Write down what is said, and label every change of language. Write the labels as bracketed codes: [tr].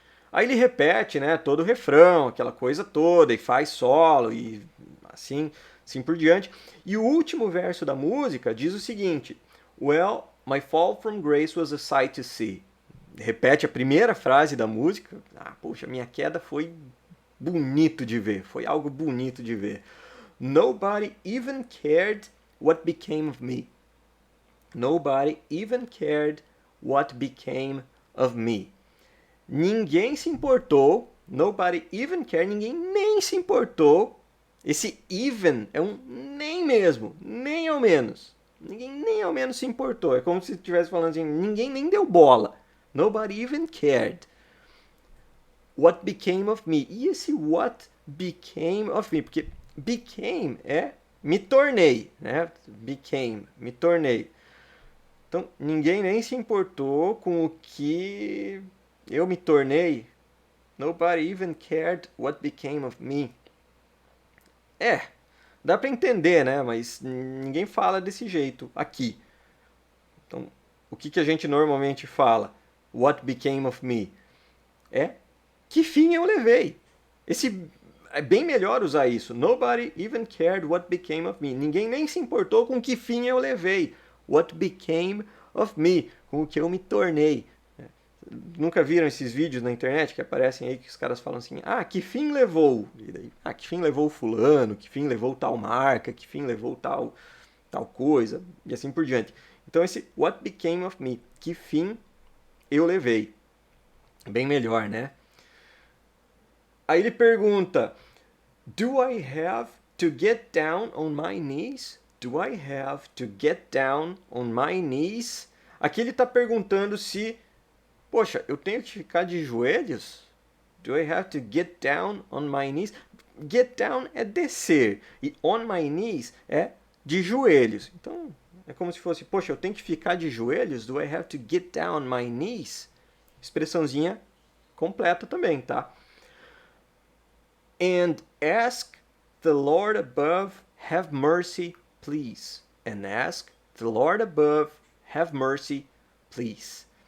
[pt] Aí ele repete, né, todo o refrão, aquela coisa toda, e faz solo, e assim por diante. E o último verso da música diz o seguinte: [en] Well, my fall from grace was a sight to see. [pt] Repete a primeira frase da música. Poxa, minha queda foi bonito de ver, foi algo bonito de ver. [en] Nobody even cared what became of me. Nobody even cared what became of me. [pt] Ninguém se importou, [en] nobody even cared, [pt] ninguém nem se importou. Esse even é um nem mesmo, nem ao menos. Ninguém nem ao menos se importou. É como se estivesse falando assim, ninguém nem deu bola. [en] Nobody even cared. What became of me? [pt] E esse [en] what became of me? [pt] Porque became é me tornei, né? Became, me tornei. Então, ninguém nem se importou com o que eu me tornei. [en] Nobody even cared what became of me. [pt] Dá para entender, né? Mas ninguém fala desse jeito aqui. Então, o que a gente normalmente fala? [en] What became of me? [pt] Que fim eu levei? É bem melhor usar isso. [en] Nobody even cared what became of me. [pt] Ninguém nem se importou com que fim eu levei. [en] What became of me? [pt] Com o que eu me tornei. nunca viram esses vídeos na internet que aparecem aí que os caras falam assim, ah, que fim levou? E daí, ah, que fim levou fulano, que fim levou tal marca, que fim levou tal coisa, e assim por diante. Então esse [en] what became of me, [pt] que fim eu levei. Bem melhor, né? Aí ele pergunta, [en] do I have to get down on my knees? Do I have to get down on my knees? [pt] Aqui ele está perguntando se, poxa, eu tenho que ficar de joelhos? [en] Do I have to get down on my knees? [pt] Get down é descer e [en] on my knees [pt] é de joelhos. Então é como se fosse, poxa, eu tenho que ficar de joelhos? [en] Do I have to get down on my knees? [pt] Expressãozinha completa também, tá? [en] And ask the Lord above, have mercy, please. And ask the Lord above, have mercy, please.